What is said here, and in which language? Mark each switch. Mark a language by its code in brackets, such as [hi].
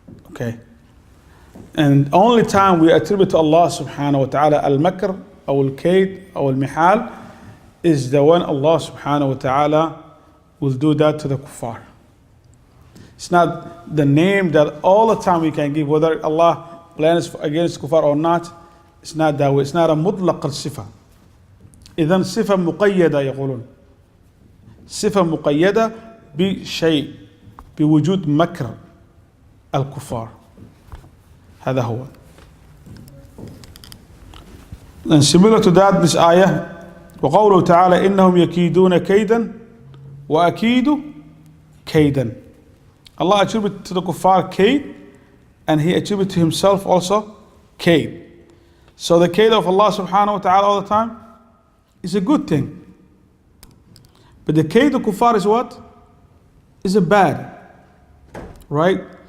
[en] Okay? And only time we attribute to Allah subhanahu wa ta'ala al-makr, or al-kayd, or al-mihal, is the one Allah subhanahu wa ta'ala will do that to the kuffar. It's not the name that all the time we can give, whether Allah plans against kuffar or not. It's not that way. It's not a mutlaq al-sifa. [ar] إذن صفة مقيدة يقولون. صفة مقيدة بشيء، بوجود مكر الكفار. هذا هو. [en] And similar to that, this ayah, [ar] وقوله تعالى إنهم يكيدون كيدا وأكيد كيدا. [en] Allah attributed to the kuffar kaid, and he attributed to himself also kaid. So the kaid of Allah subhanahu wa ta'ala all the time is a good thing. But the kaid of kuffar is what? Is a bad. Right?